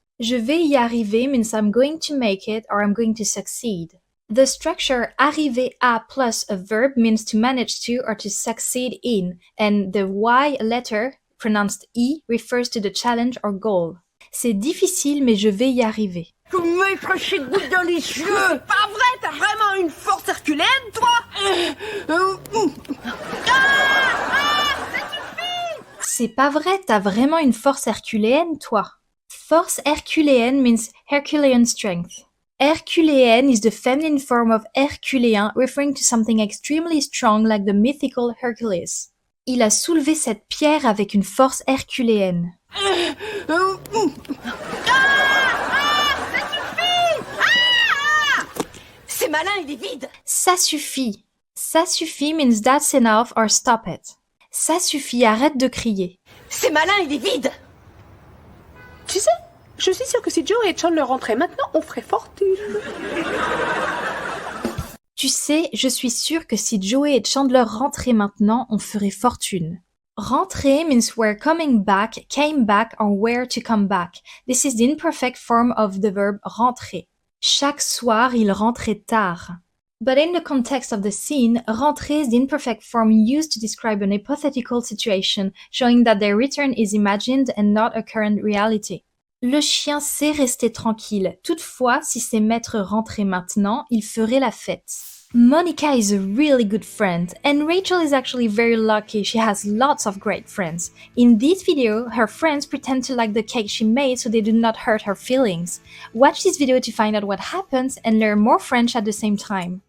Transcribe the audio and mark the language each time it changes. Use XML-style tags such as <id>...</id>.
<fr>Je vais y arriver</fr> <en>means I'm going to make it or I'm going to succeed. The structure arriver à plus a verb means to manage to or to succeed in, and the Y letter, pronounced E, refers to the challenge or goal.</en> <fr>C'est difficile, mais je vais y arriver. Dans les yeux. C'est pas vrai, t'as vraiment une force herculéenne, toi. C'est pas vrai, t'as vraiment une force herculéenne, toi.</fr> <en>Force herculéenne means Herculean strength. Herculéenne is the feminine form of herculéen, referring to something extremely strong like the mythical Hercules.</en> <fr>Il a soulevé cette pierre avec une force herculéenne. C'est malin, il est vide. Ça suffit. Ça suffit</fr> <en>means that's enough or stop it.</en> <fr>Ça suffit, arrête de crier. C'est malin, il est vide. Tu sais, je suis sûre que si Joe et Chandler rentraient maintenant, on ferait fortune. Tu sais, je suis sûre que si Joey et Chandler rentraient maintenant, on ferait fortune.</fr> <en>Rentrer means we're coming back, came back, or were to come back. This is the imperfect form of the verb rentrer.</en> <fr>Chaque soir, il rentrait tard.</fr> <en>But in the context of the scene, rentrer is the imperfect form used to describe an hypothetical situation, showing that their return is imagined and not a current reality.</en> <fr>Le chien sait rester tranquille. Toutefois, si ses maîtres rentraient maintenant, il ferait la fête.</fr> <en>Monica is a really good friend, and Rachel is actually very lucky. She has lots of great friends. In this video, her friends pretend to like the cake she made so they do not hurt her feelings. Watch this video to find out what happens and learn more French at the same time.</en>